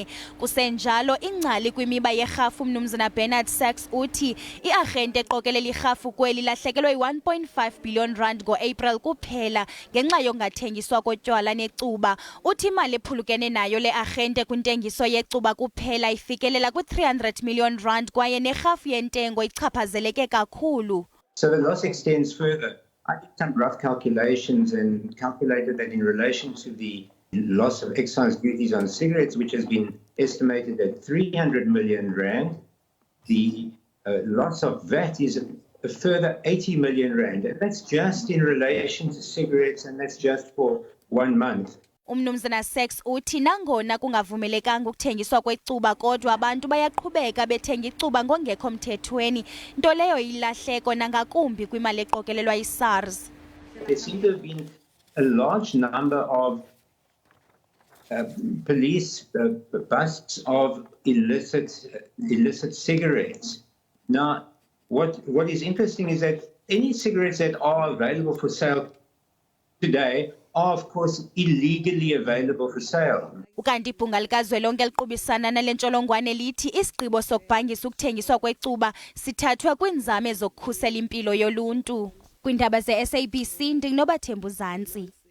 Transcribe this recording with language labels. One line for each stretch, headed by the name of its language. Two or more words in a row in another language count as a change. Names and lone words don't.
Xhosa: Kusenjalo ingcali kwimiba yerhafu umnumzanha uthi iarhente eqokelela irhafu kweli lahlekelwe yi-1.5 billion rand ngo-April kuphela ngenxa yokungathengiswa kotywala necuba. Uthi imali ephulukene nayo le arhente kwintengiso yecuba kuphela ifikelela kwi-300 million rand kwaye nerhafu yentengo ichaphazeleke kakhulu.
English: So the loss extends further. I did some rough calculations and calculated that in relation to the loss of excise duties on cigarettes, which has been estimated at 300 million rand, the loss of VAT is a further 80 million rand. And that's just in relation to cigarettes, and that's just for 1 month.
Xhosa: Umnumzanha uthi nangona kungavumelekanga ukuthengiswa kwecuba kodwa abantu bayaqhubeka bethenga icuba ngongekho mthethweni, nto leyo ilahleko nangakumbi kwimali eqokelelwa iSARS.
English: There seems to have been a large number of police busts of illicit cigarettes. Now, what is interesting is that any cigarettes that are available for sale today are, of course, illegally available for sale.
Xhosa: Ukanti ibhunga likazwelonke eliqubisana nale ntsholongwane lithi isigqibo sokubhangisa ukuthengiswa kwecuba sithathwe kwiinzame zokukhusela impilo yoluntu. Kwiindaba ze-SABC ndinginobathembu Zantsi.